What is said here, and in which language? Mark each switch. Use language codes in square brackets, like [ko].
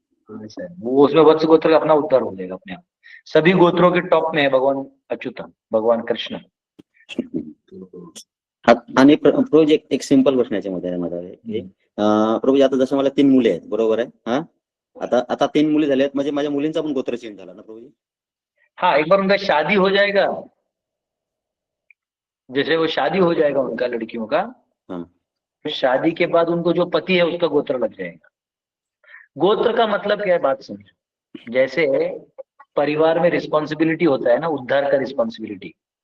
[hi] ऐसा है। वो उसमें वत्स गोत्र का अपना उद्धार हो जाएगा अपने आप। सभी गोत्रों के टॉप में है भगवान अच्युतन, भगवान कृष्ण। [mr] आणि प्रभू जी एक सिंपल प्रश्न याच्यामध्ये आहे माझा की प्रभू जी आता जसं मला 3 मुले आहेत बरोबर आहे हा, आता 3 मुली झाल्या आहेत म्हणजे माझ्या मुलींचा पण गोत्र चेंज झाला ना प्रभूजी? [hi] हाँ, एक बार उनका शादी हो जाएगा, जैसे वो शादी हो जाएगा उनका लड़कियों का, शादी के बाद उनको जो पति है उसका गोत्र लग जाएगा। गोत्र का मतलब क्या है बात समझो। जैसे परिवार में रिस्पॉन्सिबिलिटी होता है ना, उद्धार का रिस्पॉन्सिबिलिटी।